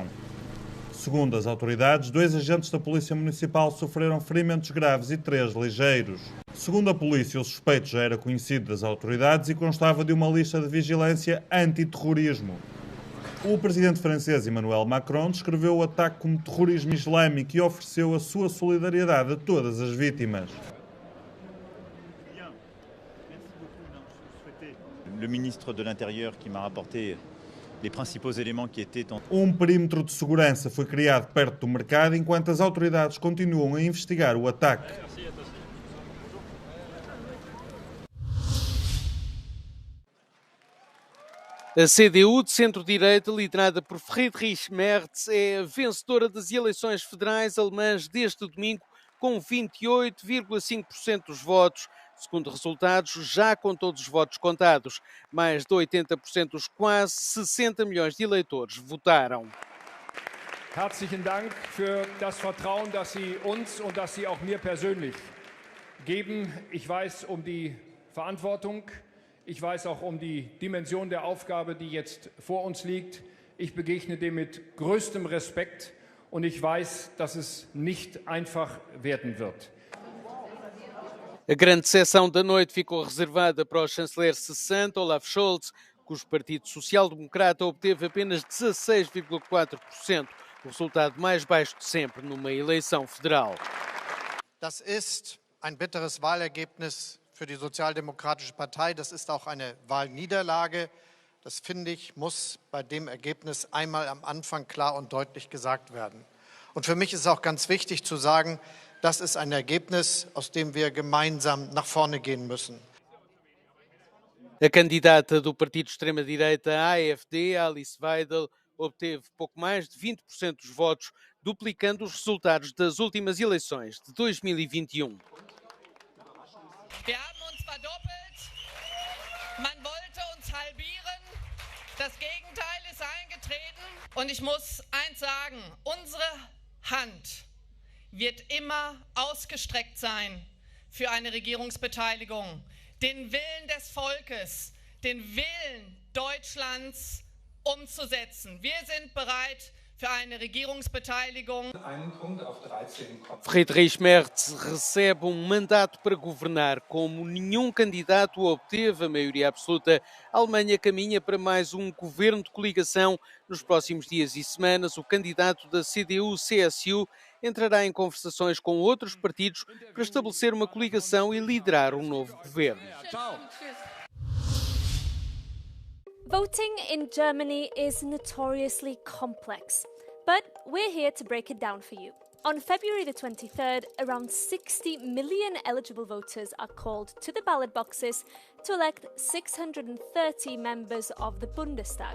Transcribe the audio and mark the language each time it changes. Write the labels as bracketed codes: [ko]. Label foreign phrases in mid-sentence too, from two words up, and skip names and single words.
[pt] Segundo as autoridades, 2 agentes da Polícia Municipal sofreram ferimentos graves e 3 ligeiros. Segundo a polícia, o suspeito já era conhecido das autoridades e constava de uma lista de vigilância antiterrorismo. O presidente francês Emmanuel Macron descreveu o ataque como terrorismo islâmico e ofereceu a sua solidariedade a todas as vítimas. [fr] Le ministre de l'Intérieur qui m'a rapporté les principaux éléments qui étaient en... [pt] Um perímetro de segurança foi criado perto do mercado enquanto as autoridades continuam a investigar o ataque. A CDU de centro-direita, liderada por Friedrich Merz, é a vencedora das eleições federais alemãs deste domingo, com 28,5% dos votos. Segundo resultados, já com todos os votos contados, mais de 80% dos quase 60 milhões de eleitores votaram. [de] Herzlichen Dank für das Vertrauen, das Sie uns und das Sie auch mir persönlich geben. Ich weiß um die Verantwortung, ich weiß auch um die Dimension der Aufgabe, die jetzt vor uns liegt. Ich begegne dem mit größtem Respekt und ich weiß, dass es nicht einfach werden wird. [pt] A grande sessão da noite ficou reservada para o chanceler cessante, Olaf Scholz, cujo Partido Social Democrata obteve apenas 16,4%, o resultado mais baixo de sempre numa eleição federal. [de] Das ist ein bitteres Wahlergebnis für die Sozialdemokratische Partei. Das ist auch eine Wahlniederlage. Das, finde ich, muss bei dem Ergebnis einmal am Anfang klar und deutlich gesagt werden. Und für mich ist auch ganz wichtig zu sagen, das ist ein Ergebnis, aus dem wir gemeinsam nach vorne gehen müssen. [pt] A candidata do partido de extrema-direita AfD, Alice Weidel, obteve pouco mais de 20% dos votos, duplicando os resultados das últimas eleições de 2021. [de] Wir haben uns verdoppelt. Man wollte uns halbieren. Das Gegenteil ist eingetreten. Und ich muss eins sagen, unsere Hand wird immer ausgestreckt sein für eine Regierungsbeteiligung. Den Willen des Volkes, den Willen Deutschlands umzusetzen. Wir sind bereit für eine Regierungsbeteiligung. [pt] Friedrich Merz recebe mandato para governar. Como nenhum candidato obteve a maioria absoluta, a Alemanha caminha para mais governo de coligação. Nos próximos dias e semanas, o candidato da CDU-CSU entrará em conversações com outros partidos para estabelecer uma coligação e liderar novo governo. [en] Voting in Germany is notoriously complex, but we're here to break it down for you. On February the 23rd, around 60 million eligible voters are called to the ballot boxes to elect 630 members of the Bundestag.